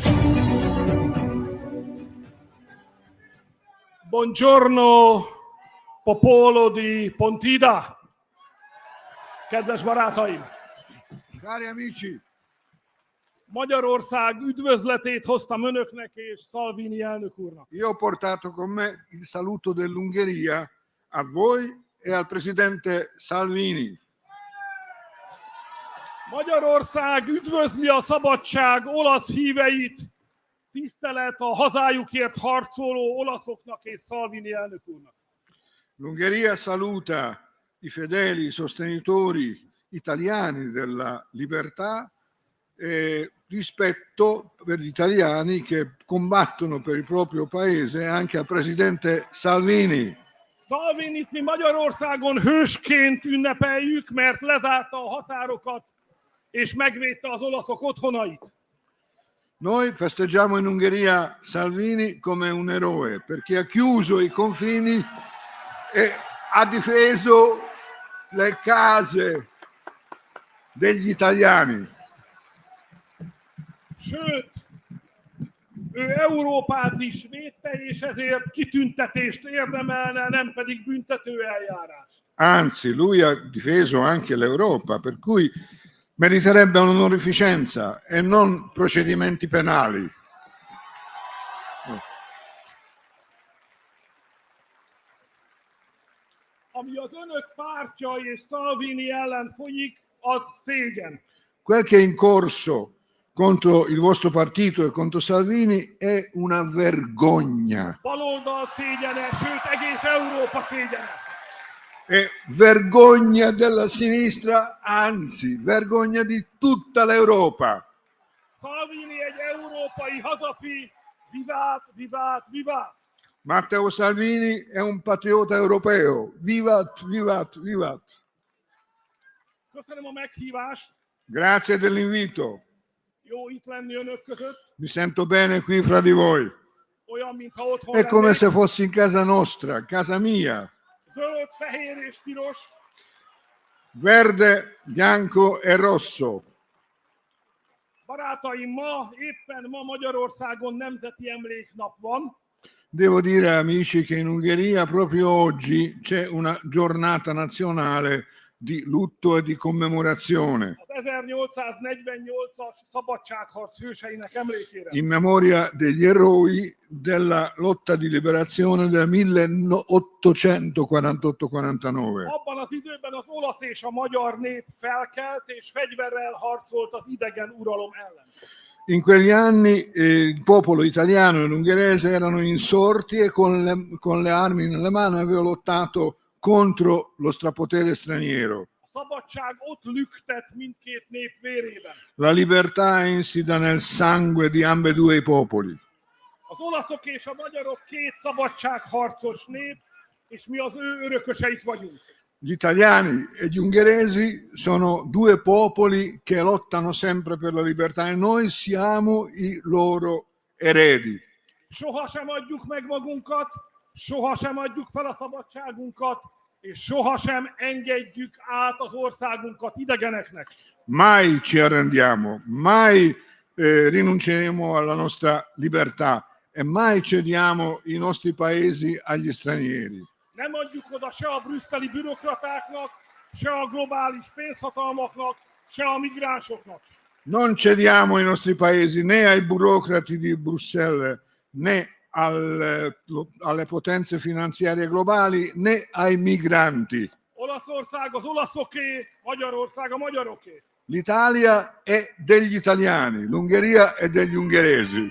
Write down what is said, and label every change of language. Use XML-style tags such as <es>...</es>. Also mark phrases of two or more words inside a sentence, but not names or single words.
<it>Buongiorno Popolo di Pontida,</it> <hu>kedves barátaim!</hu> <it>Cari amici,</it> <hu>Magyarország üdvözletét hoztam önöknek és Salvini elnök úrnak.</hu> <it>io ho portato con me il saluto dell'Ungheria a voi e al presidente Salvini.</it> <hu>Magyarország üdvözli a szabadság olasz híveit, tisztelet a hazájukért harcoló olaszoknak és Salvini elnök úrnak.</hu> <it>L'Ungheria saluta i fedeli sostenitori italiani della libertà e rispetto per gli italiani che combattono per il proprio paese, anche al presidente Salvini.</it> <hu>Salvinit mi Magyarországon hősként ünnepeljük, mert lezárta a határokat és megvédte az olaszok otthonait.</hu> <it>Noi festeggiamo in Ungheria Salvini come un eroe perché ha chiuso i confini e ha difeso le case degli italiani.</it> <hu>Sőt, ő Európát is védte, és ezért kitüntetést érdemelne, nem pedig büntetőeljárást.</hu> <it>Anzi, lui ha difeso anche l'Europa, per cui meriterebbe un'onorificenza e non procedimenti penali.</it> <hu>Ami az önök pártja és Salvini ellen folyik, az szégyen.</hu> <it>Quel che è in corso contro il vostro partito e contro Salvini è una vergogna.</it> <hu>Baloldal szégyene, sőt egész Európa szégyene.</hu> <it>È vergogna della sinistra, anzi, vergogna di tutta l'Europa.</it> <hu>Salvini egy európai hazafi,</hu> <la>vivat, vivat, vivat.</la> <it>Matteo Salvini è un patriota europeo.</it> <la>Vivat, vivat, vivat.</la> <hu>Köszönöm a meghívást.</hu> <it>Grazie dell'invito.</it> <hu>Jó itt lenni önök között.</hu> <it>Mi sento bene qui fra di voi.</it> <hu>Olyan, mintha otthon</hu> <it>È come</it> <hu>lennék.</hu> <it>se fossi in casa nostra, casa mia.</it> <hu>Zöld, fehér és piros.</hu> <it>Verde, bianco e rosso.</it> <hu>Barátaim, éppen ma Magyarországon Nemzeti Emléknap van.</hu> <it>Devo dire, amici, che in Ungheria proprio oggi c'è una giornata nazionale di lutto e di commemorazione</it> <hu>Az 1848-as szabadságharc hőseinek emlékére.</hu> <it>in memoria degli eroi della lotta di liberazione del 1848-49.</it> <hu>Abban az időben az olasz és a magyar nép felkelt és fegyverrel harcolt az idegen uralom ellen.</hu> <it>In quegli anni il popolo italiano e l'ungherese erano insorti e con le armi nelle mani avevano lottato contro lo strapotere straniero.</it> <hu>A szabadság ott lüktet mindkét nép vérében.</hu> <it>La libertà è insita nel sangue di ambedue i popoli.</it> <hu>Az olaszok és a magyarok két szabadságharcos nép, és mi az ő örököseik vagyunk.</hu> <it>Gli italiani e gli ungheresi sono due popoli che lottano sempre per la libertà e noi siamo i loro eredi.</it> <hu>Sohasem adjuk meg magunkat, sohasem adjuk fel a szabadságunkat, és sohasem engedjük át az országunkat idegeneknek.</hu> <it>Mai ci arrendiamo, mai rinunceremo alla nostra libertà e mai cediamo i nostri paesi agli stranieri.</it> <hu>Nem adjuk oda se a brüsszeli bürokratáknak, se a globális pénzhatalmaknak, se a migránsoknak.</hu> <it>Non cediamo i nostri paesi né ai burocrati di Bruxelles né alle potenze finanziarie globali né ai migranti.</it> <hu>Olaszország az olaszoké, Magyarország a magyaroké.</hu> <it>L'Italia è degli italiani, l'Ungheria è degli ungheresi.</it>